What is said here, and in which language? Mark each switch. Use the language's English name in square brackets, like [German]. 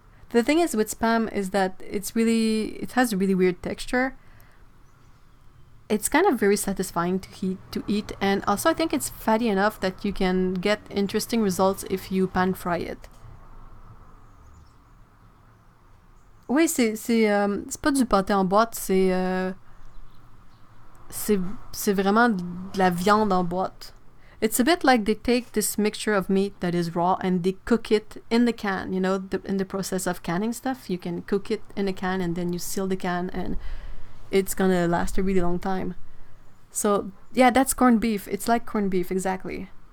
[English] The thing is with spam is that it has a really weird texture. It's kind of very satisfying to eat, and also I think it's fatty enough that you can get interesting results if you pan fry it. [French] Oui, c'est pas du pâté en boîte, c'est vraiment de la viande en boîte. [English] It's a bit like they take this mixture of meat that is raw and they cook it in the can. You know, in the process of canning stuff, you can cook it in a can and then you seal the can and it's gonna last a really long time. So yeah, that's corned beef. It's like corned beef, exactly.